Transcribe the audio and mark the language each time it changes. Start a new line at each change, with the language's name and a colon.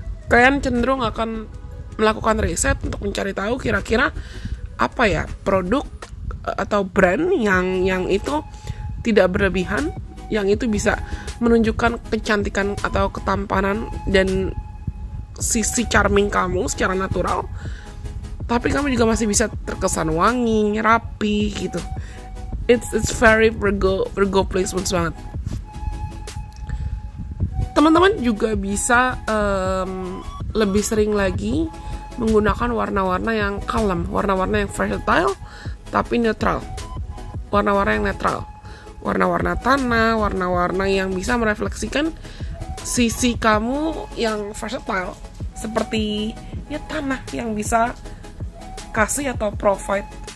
Indonesian: Kalian cenderung akan melakukan riset untuk mencari tahu kira-kira apa ya produk atau brand yang itu tidak berlebihan, yang itu bisa menunjukkan kecantikan atau ketampanan dan sisi charming kamu secara natural, tapi kamu juga masih bisa terkesan wangi, rapi gitu.
English: It's very Virgo placements
Indonesian: banget. Teman-teman juga bisa lebih sering lagi menggunakan warna-warna yang kalem, warna-warna yang versatile tapi netral, warna-warna yang netral, warna-warna tanah, warna-warna yang bisa merefleksikan sisi kamu yang versatile, seperti ya tanah yang bisa kasih atau provide